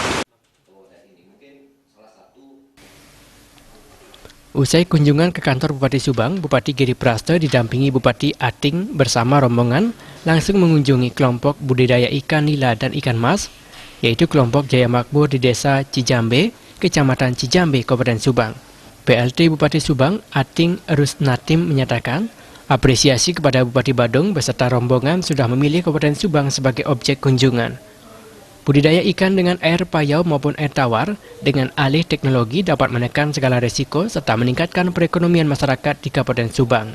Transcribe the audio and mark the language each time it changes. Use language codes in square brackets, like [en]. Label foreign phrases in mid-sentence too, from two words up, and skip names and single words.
[id] Usai kunjungan ke kantor Bupati Subang, Bupati Giri Prasta didampingi Bupati Ating bersama rombongan langsung mengunjungi kelompok budidaya ikan nila dan ikan mas, yaitu kelompok Jaya Makmur di Desa Cijambe, Kecamatan Cijambe, Kabupaten Subang. PLT Bupati Subang, Ating Rusnatim menyatakan, apresiasi kepada Bupati Badung beserta rombongan sudah memilih Kabupaten Subang sebagai objek kunjungan. Budidaya ikan dengan air payau maupun air tawar dengan alih teknologi dapat menekan segala risiko serta meningkatkan perekonomian masyarakat di Kabupaten Subang.